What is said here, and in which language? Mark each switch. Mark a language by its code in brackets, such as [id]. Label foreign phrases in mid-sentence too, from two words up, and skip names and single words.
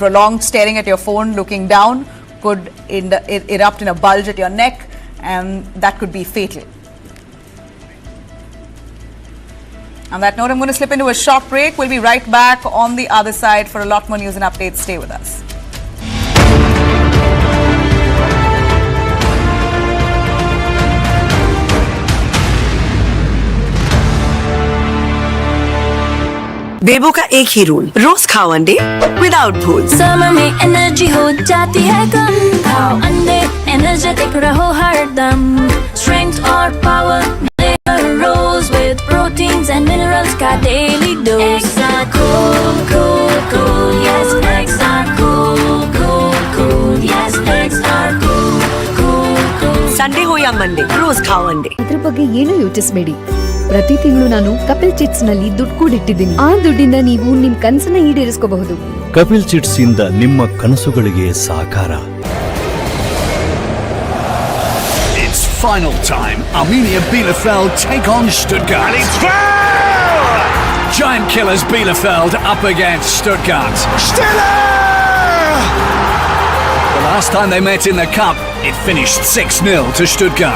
[en] Prolonged staring at your phone, looking down, could erupt in a bulge at your neck, and that could be fatal. On that note, I'm going to slip into a short break. We'll be right back on the other side for a lot more news and updates. Stay with us. [hi] बेबो का एक ही रूल, रोज खाओ अंडे विदाउट भूल। समर में एनर्जी हो जाती है कम, खाओ अंडे एनर्जेटिक रहो हरदम, स्ट्रेंथ और पावर रोज [en] with proteins and minerals [hi] का [en] daily dose. extra cool cool cool, yes extra cool cool cool, yes extra cool cool cool, यस एक्स्ट्रा कूल कूल कूल। [hi] संडे हो या मंडे, रोज खाओ अंडे। [kn] ಇದ್ರ ಬಗ್ಗೆ ಏನು ಯೋಚಿಸಬೇಡಿ. ಪ್ರತಿ ತಿಂಗಳು ನಾನು ಕಪಿಲ್ ಚಿಟ್ಸ್ ನಲ್ಲಿ ದುಡ್ಡು ಕೂಡಿಟ್ಟಿದ್ದೀನಿ. ಆ ದುಡ್ಡಿಂದ ನೀವು ನಿಮ್ ಕನಸನ್ನ ಈಡೇರಿಸಬಹುದು. ಕಪಿಲ್ ಚಿಟ್ಸ್ ಇಂದ ನಿಮ್ಮ ಕನಸುಗಳಿಗೆ ಸಾಕಾರ. [en] It's final time. Arminia Bielefeld take on Stuttgart. And it's goal! Giant killers Bielefeld up against Stuttgart. Stiller! The last time they met in the cup, it finished 6-0 to Stuttgart.